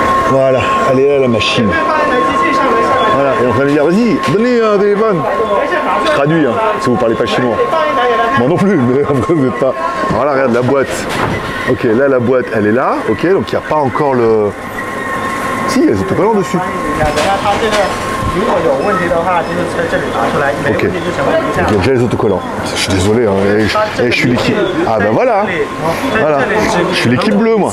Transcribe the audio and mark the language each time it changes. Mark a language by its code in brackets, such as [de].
[fr] Voilà, elle est là la machine. Voilà, et on va lui dire, vas-y, donnez un téléphone. Je traduis, hein, si vous parlez pas chinois. Moi non plus, mais en vrai, vous n'êtes pas... Voilà, regarde la boîte. Ok, là, la boîte, elle est là. Ok, donc il n'y a pas encore le... Si, il y a les autocollants dessus. [zh] 等下他这个如果有问题的话，就是在这里拿出来，没 [fr] Ok. [zh] 问题就全部留下 [fr] Ok, déjà les autocollants. Je suis désolé, hein, je suis l'équipe. Ah ben voilà. Voilà. Je suis l'équipe bleue, moi.